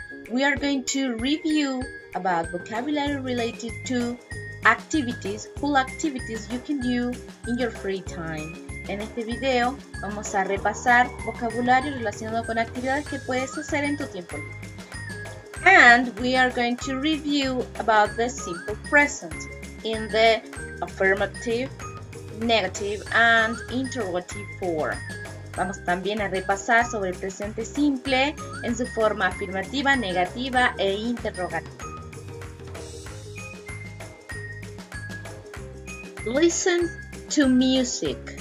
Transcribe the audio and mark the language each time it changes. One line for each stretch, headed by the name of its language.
English: We are going to review about vocabulary related to activities, cool activities you can do in your free time.
Spanish: En este video vamos a repasar vocabulario relacionado con actividades que puedes hacer en tu tiempo libre.
English: And we are going to review about the simple present in the affirmative, negative, and interrogative form.
Spanish: Vamos también a repasar sobre el presente simple en su forma afirmativa, negativa e interrogativa.
English: Listen to music.